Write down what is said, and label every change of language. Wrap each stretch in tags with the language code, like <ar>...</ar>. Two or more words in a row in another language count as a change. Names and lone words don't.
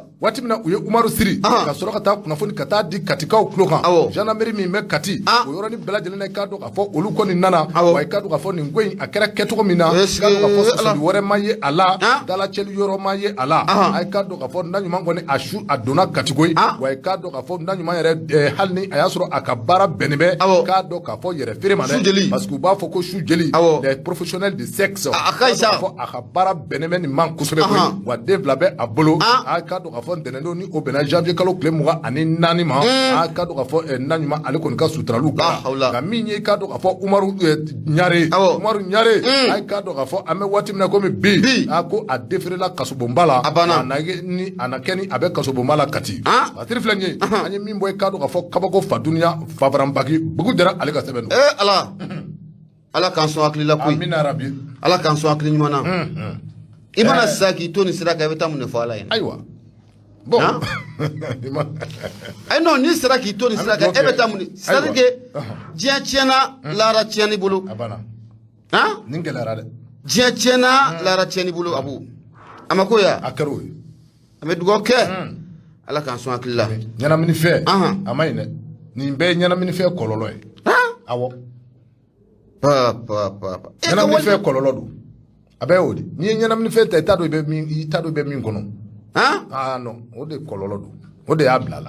<bm>waati min na u ye Umaru siri ka sɔrɔ ka taa kunnafoni ka taa di katikaw tulo kan gendarmerie min bɛ kati o yɔrɔnin bɛɛ lajɛlen na i k'a dɔn k'a fɔ olu kɔni nana wa i k'a dɔn k'a fɔ nin ko in a kɛra kɛcogo min na i k'a dɔn k'a fɔ sɔsɔli wɛrɛ ma ye a la dalacɛli yɔrɔ ma ye a la a ye k'a dɔn k'a fɔ na ɲuman kɔni a donna katiko ye wa i k'a dɔn k'a fɔ na ɲuman yɛrɛ hali ni a y'a sɔrɔ a ka baara bɛnnen bɛ k'a dɔn k'a fɔ yɛrɛ feere ma dɛ parce que u b'a fɔ ko su jeli</bm> <fr>les professionnels de sexe</fr> <bm>k'a fɔ a ka baara bɛnnen bɛ nin ma kosɛbɛ koyi wa den fila bɛ a bolo a k'a dɔn k'a fɔ ntɛnɛndon ni o bɛnna janvier kalo tile 24 ma a k'a dɔn k'a fɔ na ɲuman ale kɔni ka suturaliw kɛra nka min ye k'a dɔn k'a fɔ Umaru Ɲare a ye k'a dɔn k'a fɔ an bɛ waati min na komi bi a ko a déféré kasobonba la a na kɛ ni a bɛ kasobonba la Kati Patiri filɛ nin ye an ye min bɔ k'a dɔn k'a fɔ kabako Faduniya Fafaranbaki Bugu Jara ale ka sɛbɛn don ala k'an sɔn hakili la koyi amina rabi ala k'an sɔn hakili ɲuman na i mana sisan k'i to nin sira kan i bɛ taa mun de fɔ ala ye ayiwa bon ayi non n'i sera k'i to nin sira kan e bɛ taa mun de</bm> <fr>c'est-à-dire que</fr> <bm>diɲɛ tiɲɛna lahara tiɲɛni bolo a banna han nin gɛlɛyara dɛ diɲɛ tiɲɛna lahara tiɲɛni bolo abu a ma ko ya a kɛra o ye an bɛ dugawu kɛ ala k'an sɔn hakili la ɲɛnaminifɛn a ma ɲi dɛ nin bɛɛ ye ɲɛnaminifɛn kɔlɔlɔ ye awɔ ɲɛnaminifɛn kɔlɔlɔ don a bɛɛ y'o de n'i ye ɲɛnaminifɛn ta i t'a dɔn i bɛ min kɔnɔ non o de kɔlɔlɔ don o de y'a bila la</bm>